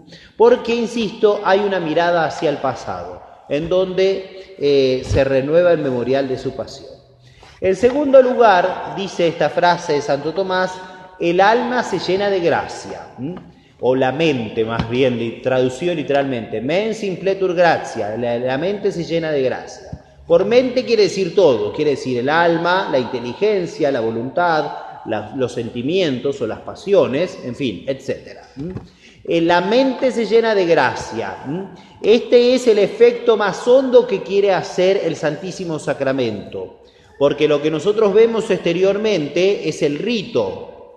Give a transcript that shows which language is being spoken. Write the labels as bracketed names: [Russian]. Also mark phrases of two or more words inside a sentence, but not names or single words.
[Spanish] Porque, insisto, hay una mirada hacia el pasado, en donde se renueva el memorial de su pasión. En segundo lugar, dice esta frase de Santo Tomás, el alma se llena de gracia, o la mente más bien, traducido literalmente, [Latin] mens impletur gratia, [Spanish] la mente se llena de gracia. Por mente quiere decir todo, quiere decir el alma, la inteligencia, la voluntad, los sentimientos o las pasiones, en fin, etc. La mente se llena de gracia. Este es el efecto más hondo que quiere hacer el Santísimo Sacramento, porque lo que nosotros vemos exteriormente es el rito.